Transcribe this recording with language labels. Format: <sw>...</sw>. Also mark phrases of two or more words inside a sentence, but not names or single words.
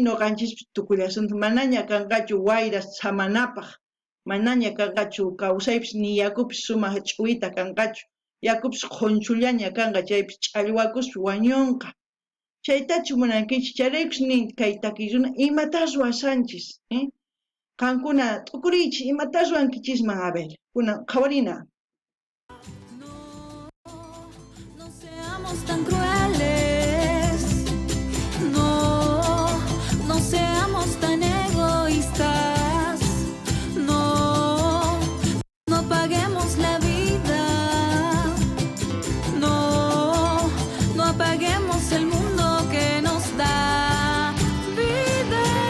<qu>nuqanchis tukullasunta manaña kanqachu wayras samanapaq manaña kanqachu kawsaypis ni yakupis sumaq ch'uwita kanqachu yakupis qunchullaña kanqa chaypis ch'allwakuspis wañunqa chaytachu munankichis chayraykupis nin kay takiy runa imatas ruwasanchis qankuna t'ukuriychis imatas ruwankichisman a ver kunan qhawarina.</qu> <es>No seamos tan crueles, no seamos tan egoístas, no apaguemos la vida, no apaguemos el mundo que nos da vida.</es>